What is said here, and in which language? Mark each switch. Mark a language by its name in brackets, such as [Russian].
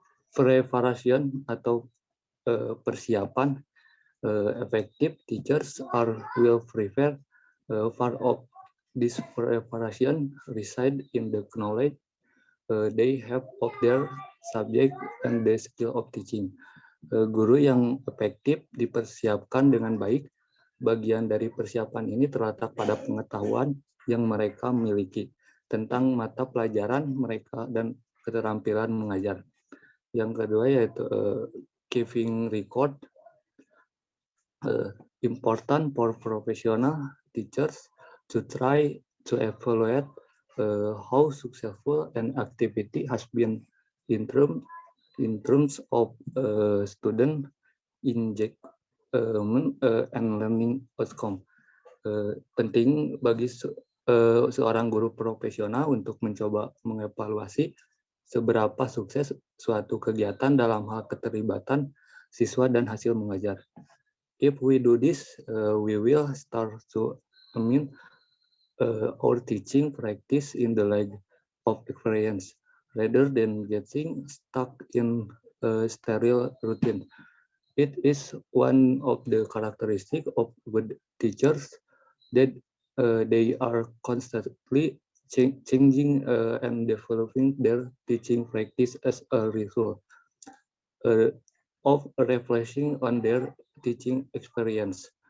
[English] Preparation [Indonesian] atau persiapan [English] effective teachers will prepare part of this preparation reside in the knowledge they have of their subject and the skill of teaching. [Indonesian] Guru yang efektif dipersiapkan dengan baik. Bagian dari persiapan ini terletak pada pengetahuan yang mereka miliki tentang mata pelajaran mereka dan keterampilan mengajar. Yang kedua yaitu keeping record. [English] Important for professional teachers to try to evaluate how successful an activity has been in terms of student engagement and learning outcome. [Indonesian] Penting bagi seorang guru profesional untuk mencoba mengevaluasi seberapa sukses suatu kegiatan dalam hal keterlibatan siswa dan hasil mengajar. [English] If we do this, we will start to our teaching practice in the light of experience, rather than getting stuck in a sterile routine. It is one of the characteristics of good teachers that they are constantly changing and developing their teaching practice as a result of refreshing on their teaching experience.